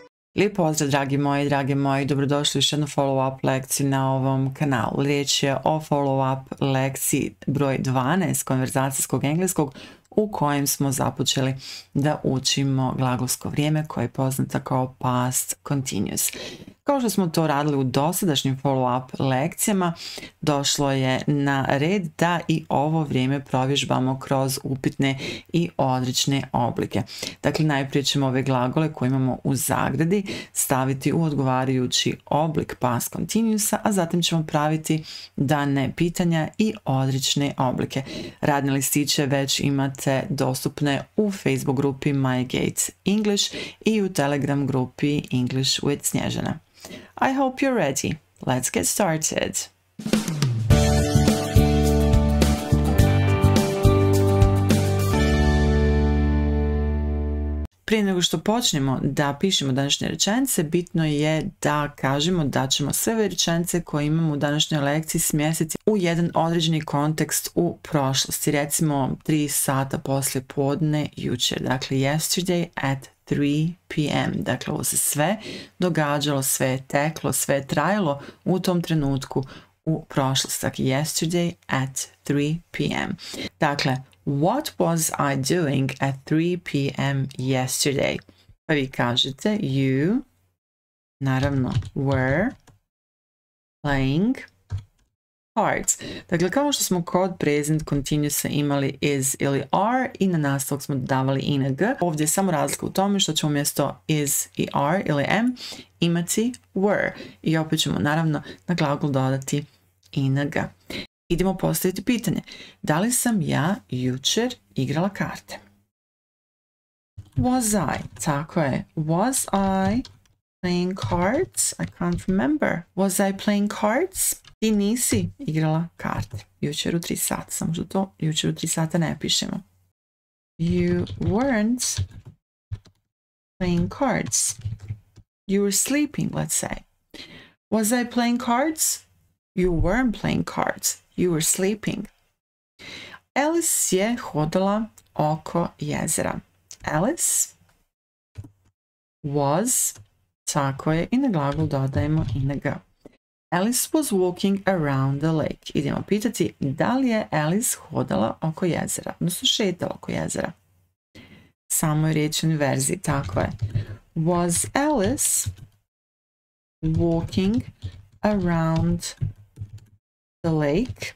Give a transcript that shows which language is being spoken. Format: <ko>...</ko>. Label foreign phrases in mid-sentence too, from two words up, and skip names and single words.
<bs>Lijep pozdrav dragi moji, dobrodošli u još jednu follow-up lekciju na ovom kanalu. Riječ je o follow-up lekciji broj 12 konverzacijskog engleskog u kojem smo započeli da učimo glagolsko vrijeme koje je poznato kao</bs> <en>past continuous.</en> <bs>Kao što smo to radili u dosadašnjim follow-up lekcijama, došlo je na red da i ovo vrijeme provježbamo kroz upitne i odrične oblike. Dakle, najprije ćemo ove glagole koje imamo u zagradi staviti u odgovarajući oblik</bs> <en>past continuousa,</en> <bs>a zatim ćemo praviti dane pitanja i odrične oblike. Radne listiće već imate dostupne u Facebook grupi My Gates English i u Telegram grupi English with Snjezana.</bs> <en>I hope you're ready. Let's get started.</en> <bs>Prije nego što počnemo da pišemo današnje rečenice, bitno je da kažemo da ćemo sve ove rečenice koje imamo u današnjoj lekciji smjestiti u jedan određeni kontekst u prošlosti. Recimo 3 sata poslije podne jučer, dakle</bs> <en>yesterday at 3 p.m.</en> <bs>Dakle, ovo se sve događalo, sve je teklo, sve je trajalo u tom trenutku u prošlosti. Dakle,</bs> <en>yesterday at 3 p.m. Dakle, what was I doing at 3 p.m. yesterday?</en> <bs>Pa vi kažete you, naravno,</bs> <en>were playing cards.</en> <bs>Dakle, kao što smo kod</bs> <en>present continuousa</en> <bs>imali is ili are i na nastavak smo dodavali ing, ovdje je samo razlika u tome što ćemo umjesto is i are ili am imati were. I opet ćemo naravno na glagol dodati ing. Idemo postaviti pitanje. Da li sam ja jučer igrala karte?</bs> <en>Was I?</en> <bs>Tako je.</bs> <en>Was I playing cards? I can't remember. Was I playing cards?</en> <bs>Ti nisi igrala karte. Jučer u 3 sata. Samo što to jučer u 3 sata ne pišemo.</bs> <en>You weren't playing cards. You were sleeping, let's say. Was I playing cards? You weren't playing cards. You were sleeping.</en> <bs>Alice je hodala oko jezera. Alice was, tako je, i na glagol dodajemo ing.</bs> <en>Alice was walking around the lake.</en> <bs>Idemo pitati da li je Alice hodala oko jezera, odnosno šetala oko jezera. Samo je riječ u inverziji, tako je.</bs> <en>Was Alice walking around the lake?</en>